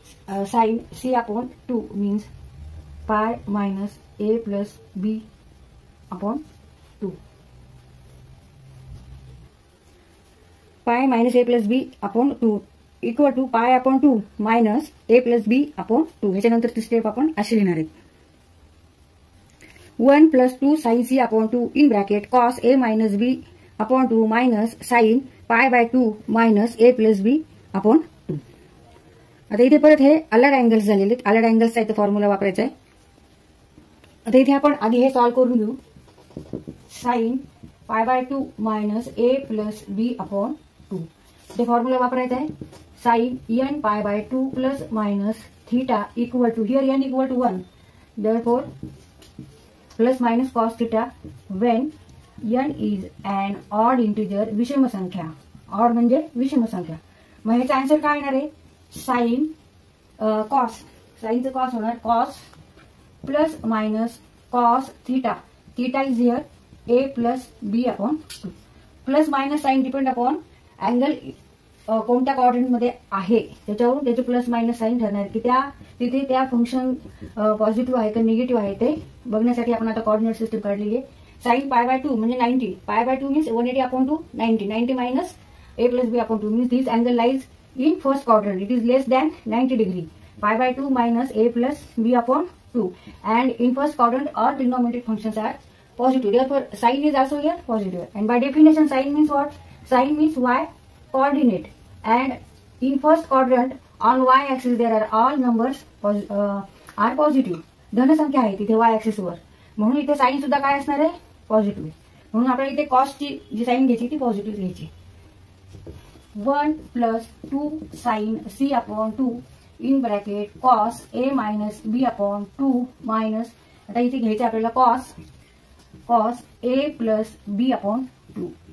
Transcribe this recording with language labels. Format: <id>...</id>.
<en>Sine C upon 2 means pi minus A plus B upon 2. Pi minus A plus B upon 2 equal to pi upon 2 minus A plus B upon 2.</en> <mr>ह्याच्यानंतरची step आपण अशी लिहिणार आहेत.</mr> <en>1 plus 2 sin c upon 2 in bracket cos a minus b upon 2 minus sin pi by 2 minus a plus b upon 2.</en> <mr>आता इथे परत हे अलग angles झालेले आहेत. अलग अँगल्सचा इथे फॉर्म्युला वापरायचा आहे. आता इथे आपण आधी हे सॉल्व्ह करून घेऊ.</mr> <en>sin pi by 2 minus a plus b upon 2</en> <mr>इथे फॉर्म्युला वापरायचा आहे.</mr> <en>sin n pi by 2 plus minus theta equal to here n equal to 1 therefore plus minus cos theta when n is an odd integer</en> <mr>विषम संख्या. Odd म्हणजे विषम संख्या. मग ह्याचा आन्सर काय येणार आहे, साइन कॉस. साइनचं कॉस होणार cos plus minus cos theta.</mr> <en>Theta is here A plus B upon 2.</en> <mr>Plus minus sign depend upon angle कोणत्या कोऑर्डिनेट मध्ये आहे त्याच्यावरून त्याचे प्लस मायनस साइन ठरणार की तिथे त्या फंक्शन पॉझिटिव्ह आहे का निगेटिव्ह आहे ते बघण्यासाठी आपण आता कोऑर्डिनेट सिस्टम काढलेली आहे.</mr> <en>Sine pi by 2 म्हणजे 90. Pi by 2 means 180 upon 2 90. 90 minus A plus B upon 2 means this angle lies in first quadrant. It is less than 90 degree. Pi by 2 minus A plus B upon 2 and in first quadrant all trigonometric functions are positive. Therefore sin is also here positive. And by definition sin means what? Sin means y coordinate. And in first quadrant on y axis there are all numbers are positive.</en> <mr>धन संख्या आहे तिथे y axis वर, म्हणून इथे sign सुद्धा काय असणार आहे पॉझिटिव्ह. म्हणून आपल्याला इथे कॉस ची जी साइन घ्यायची ती पॉझिटिव्ह घ्यायची.</mr> <en>1 plus 2 sine c upon 2 in bracket cos a minus b upon 2 minus</en> <mr>आता इथे घ्यायचं आपल्याला</mr> <en>Cos a plus b upon 2.</en>